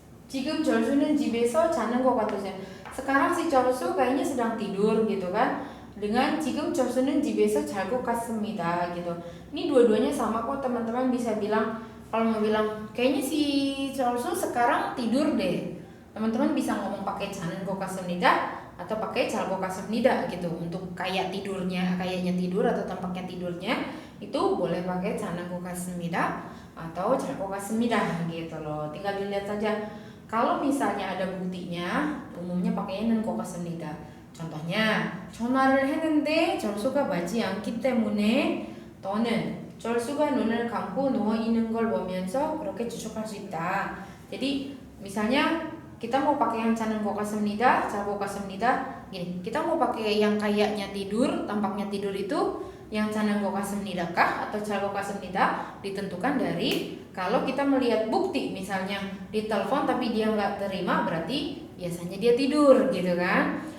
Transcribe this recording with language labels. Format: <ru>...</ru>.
<ko>지금 절수는 집에서 자는 것 같으세요.</ko> <id>Sekarang si 절수 kayaknya sedang tidur gitu kan, dengan</id> <ko>지금 절수는 집에서 잘 것 같습니다</ko> <id>gitu. Ini dua-duanya sama kok teman-teman, bisa bilang, kalau mau bilang kayaknya si 절수 sekarang tidur deh, teman-teman bisa ngomong pakai</id> <ko>자는 것 같습니다</ko> <id>atau pakai</id> <ko>잘 것 같습니다</ko> <id>gitu. Untuk kayaknya tidur atau tampaknya tidurnya itu boleh pakai</id> <ko>자는 것 같습니다</ko> <id>atau 잘 것 같습니다 gitu loh. Tinggal dilihat saja. Kalau misalnya ada buktinya, umumnya pakainya</id> <ko>것 같습니다.</ko> <id>contohnya</id> <ko>전화를 했는데 절수가 받지 않기 때문에 너는 절수가 눈을 감고 누워 있는 걸 보면서 그렇게 추측할 수 있다.</ko> <id>Jadi misalnya kita mau pakai yang</id> <ko>잘 것 같습니다, 잘 것 같습니다.</ko> <id>Gini, kita mau pakai yang kayaknya tidur, tampaknya tidur itu yang</id> <ko>잘 것 같습니다</ko> <id>kah atau 잘 것 같습니다 ditentukan dari kalau kita melihat bukti misalnya di telepon tapi dia nggak terima berarti biasanya dia tidur gitu kan.</id>